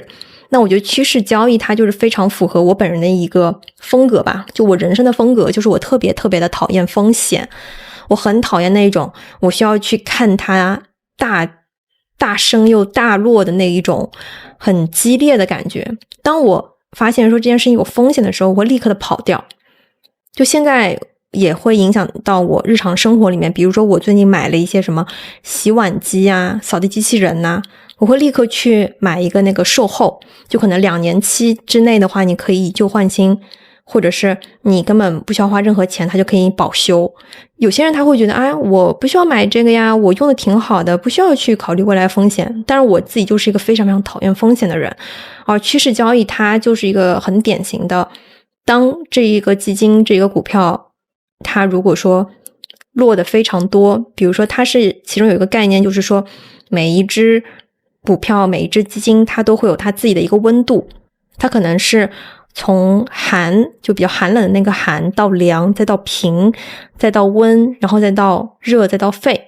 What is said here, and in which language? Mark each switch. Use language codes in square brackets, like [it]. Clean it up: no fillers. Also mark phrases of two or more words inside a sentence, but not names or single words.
[zh] 那我覺得趨勢交易它就是非常符合我本人的一個風格吧，就我人生的風格就是我特別的討厭風險，我很討厭那一種我需要去看它大升又大落的那一種很激烈的感覺。當我發現說這件事情有風險的時候，我會立刻的跑掉。就現在也會影響到我日常生活裡面，比如說我最近買了一些什麼洗碗機啊、掃地機器人啊，我會立刻去買一個那個售後，就可能2年期之內的話，你可以以舊換新或者是你根本不需要花任何錢，它就可以保修。有些人他會覺得，哎，我不需要買這個呀，我用的挺好的，不需要去考慮未来風險。但是我自己就是一個非常非常討厭風險的人，而趨勢交易它就是一個很典型的，當這一個基金這一個股票，它如果說落得非常多，比如說它是其中有一個概念，就是說每一只股票每一只基金它都会有它自己的一個溫度，它可能是從寒就比較寒冷的那個寒到涼，再到平，再到溫，然後再到熱，再到沸。